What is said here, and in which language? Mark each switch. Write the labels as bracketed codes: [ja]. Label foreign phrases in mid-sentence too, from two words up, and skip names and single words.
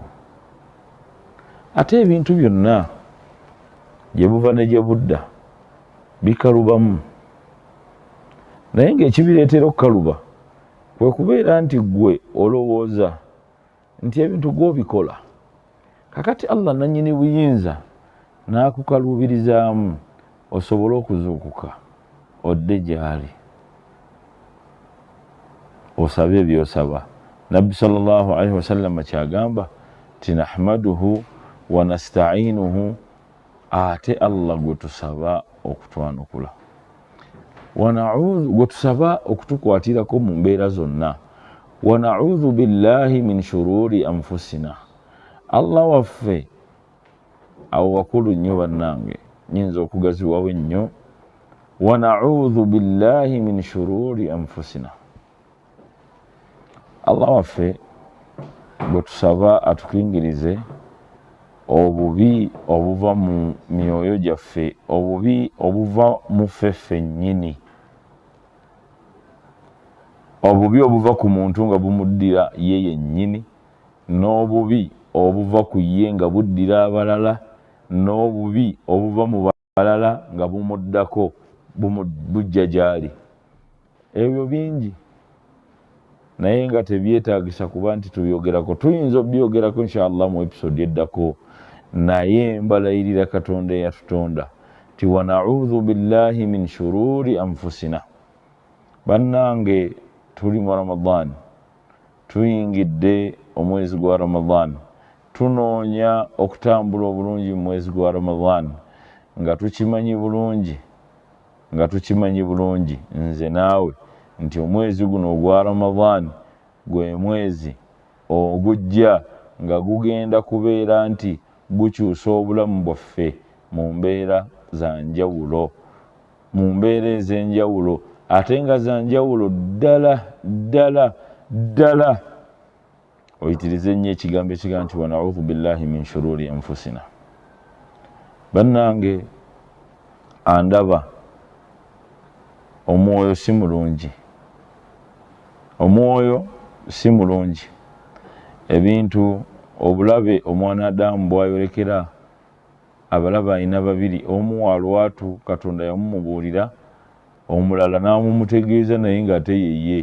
[lg] Ate ebintu byonna gye buva ne gye budda bikalubamu, naye ng'ekibireetera okukaluba kwe kubeera nti gwe olowooza nti ebintu gw'obikola, kakati Allah nannyini buyinza n'akukaluubirizaamu osobole okuzuukuka odde gy'ali osabe by'osaba. Nabbi [ar] صلى الله عليه وسلم [lg] kyagamba ti [ar] نحمده ونستعينه, [lg] ate Allah gwe tusaba okutwanukula, gwe tusaba okutukwatirako mu mbeera zonna. [ar] ونعوذ بالله من شرور أنفسنا, [lg] Allah waffe awo wakulu nnyo bannange, nyinza okugaziwawo ennyo. [ar] ونعوذ بالله من شرور أنفسنا, [lg] Allah waffe gwe tusaba atukingirize obubi obuva mu myoyo gyaffe, obubi obuva mu ffe ffennyini, obubi obuva ku muntu nga bumuddira ye yennyini, n'obubi obuva ku ye nga buddira abalala, n'obubi obuva mu balala nga bumuddako bujja gy'ali. Ebyo bingi naye nga tebyetaagisa kuba nti tubyogerako. Tuyinza obyogerako inshallah mu episode eddako, naye mbalayirira Katonda eyatutonda ti [ar] ونعوذ بالله من شرور أنفسنا. [lg] Bannange, tuli mu Ramadan, tuyingidde omwezi gwa Ramadan, tunoonya okutambula obulungi mu mwezi gwa Ramadan nga tukimanyi bulungi nze naawe nti omwezi guno ogwa Ramadan gwe mwezi ogujja nga gugenda kubeera nti gukyusa obulamu bwaffe mu mbeera za njawulo, mu mbeera ez'enjawulo, ate nga za njawulo ddala. Oyitirize nnyo ekigambo ekigamba nti [ar] ونعوذ بالله من شرور أنفسنا. [lg] Bannange, andaba omwoyo si mulungi, omwoyo si mulungi. Ebintu obulabe omwana Adamu bw'ayolekera abalaba alina babiri, omu wa lwatu Katonda yamumubuulira, omulala n'amumutegeeza naye ng'ate yeye.